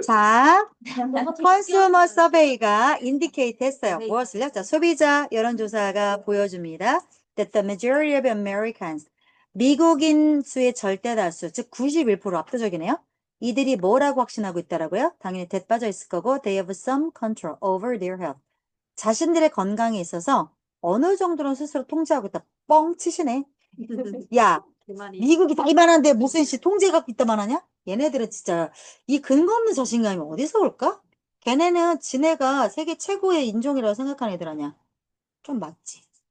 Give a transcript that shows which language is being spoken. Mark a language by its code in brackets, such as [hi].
[ko] 자, [en] 컨슈머 서베이가 인디케이트 [ko] 했어요. 무엇을요? 자, 소비자 여론조사가 보여줍니다. [en] That the majority of Americans, [ko] 미국인 수의 절대 다수, 즉 91% 압도적이네요. 이들이 뭐라고 확신하고 있다라고요? 당연히 대 빠져 있을 거고, [en] they have some control over their health. [ko] 자신들의 건강에 있어서 어느 정도는 스스로 통제하고 있다. 뻥 치시네. 야, 그 말이. 미국이 다 이만한데 무슨 통제가 있다만 하냐? 얘네들은 진짜 이 근거 없는 자신감이 어디서 올까? 걔네는 지네가 세계 최고의 인종이라고 생각하는 애들 아니야. 좀 맞지.